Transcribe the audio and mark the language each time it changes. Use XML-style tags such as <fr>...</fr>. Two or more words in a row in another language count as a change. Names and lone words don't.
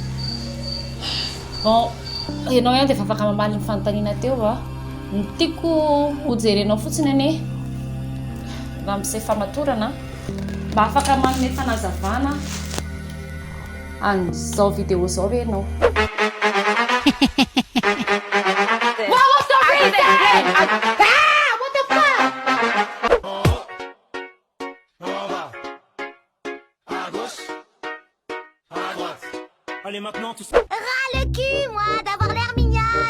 <mg>Bon, ianao ihany dia efa afaka mamaly ny fanontaniana teo a. Ny tiako hojerenao fotsiny anie raha amin'izay fahamatorana mba afaka manome fanazavana an'izao vidéo izao ve ianao.</mg> <fr>Allez maintenant tous. Ras le cul, moi, d'avoir l'air mignonne.</fr>